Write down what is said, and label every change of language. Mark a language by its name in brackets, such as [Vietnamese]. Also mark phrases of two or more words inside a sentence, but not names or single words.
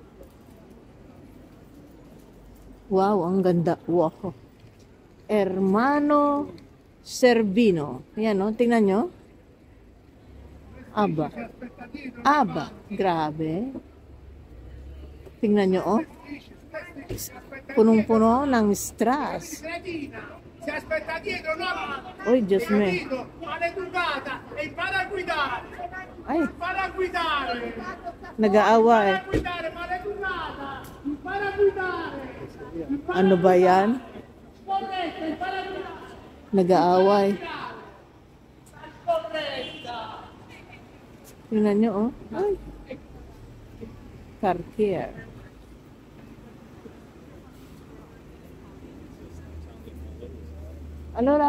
[Filipino] Wow, ang ganda. Wow. Hermano Servino. Ayan o, tingnan nyo. Aba. Aba. Grabe. Tingnan nyo, oh. Punong-puno ng strass. [Italian] Si aspetta dietro, no? [Filipino] Uy, Diyos me. [Italian] Maleducata e impara a guidare. [Filipino] Ay, [Italian] Impara a guidare. [Filipino] nag-aaway. [Italian] Impara a guidare, maleducata. Impara a guidare. [Filipino] Ano ba yan? [Italian] Corretta, impara a guidare. [Filipino] Nag-aaway. [Italian] Corretta. [Filipino] Tingnan nyo, oh. Ay. Cartier. [Italian] Allora?